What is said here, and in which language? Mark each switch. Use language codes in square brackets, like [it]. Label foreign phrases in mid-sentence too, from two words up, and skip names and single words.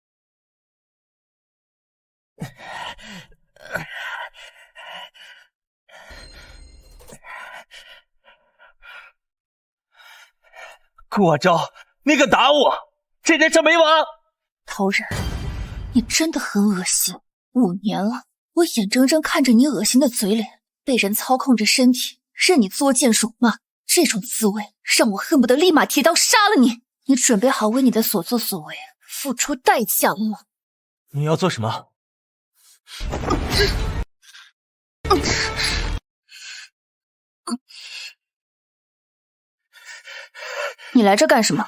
[zh] 顧晚舟，你敢打我，这件事没完！陶然，你真的很惡心。5年了，我眼睜睜看着你惡心的嘴臉，被人操控着身體，任你作賤辱罵，這種滋味讓我恨不得立馬提刀殺了你。你準備好為你的所作所為付出代價了嗎？你要做什麼？你來這幹什麼？